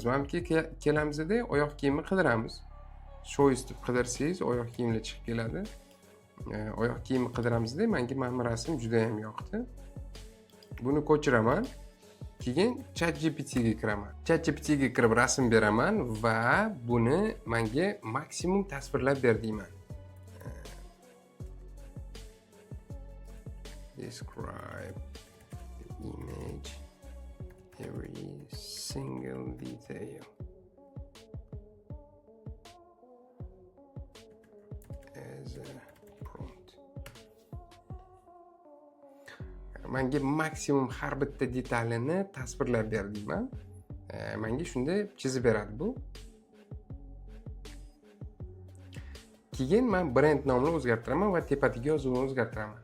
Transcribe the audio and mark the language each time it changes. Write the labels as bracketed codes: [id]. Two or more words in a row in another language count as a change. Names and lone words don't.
[uz] Menimki kelamizda oyoq kiyimni qidiramiz. Choice deb qidirsangiz oyoq kiyimlar chiqib keladi. Oyoq kiyimni qidiramizda menga mana rasm juda ham yoqdi. Buni ko'chiraman. Keyin ChatGPT ga kiraman. ChatGPT ga kirib rasm beraman va buni menga maksimum tasvirlab ber deyman. [en] Describe the image, every single detail. As a prompt. [uz] Menga maksimum har bitta detalini tasvirlab ber deyman. Menga shunda chizib beradi bu. Keyin men brend nomini o'zgartiraman va tepadagi yozuvni o'zgartiraman.